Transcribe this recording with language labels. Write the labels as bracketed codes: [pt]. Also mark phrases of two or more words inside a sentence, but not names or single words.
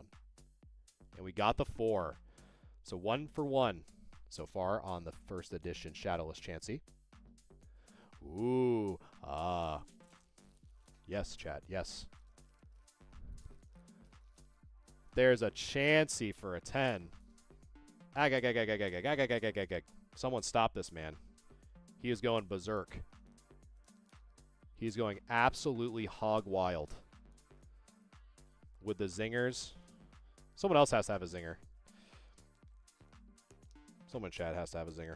[en] And we got the 4. So 1 for 1 so far on the first edition Shadowless Chansey. Ooh. Ah. Yes, chat. Yes. There's a Chansey for a 10. Ag, ag, ag, ag, ag, ag, ag, ag, ag, ag, ag, ag, ag. Someone stop this man. He is going berserk. He's going absolutely hog wild with the zingers. Someone else has to have a zinger. Someone in chat has to have a zinger.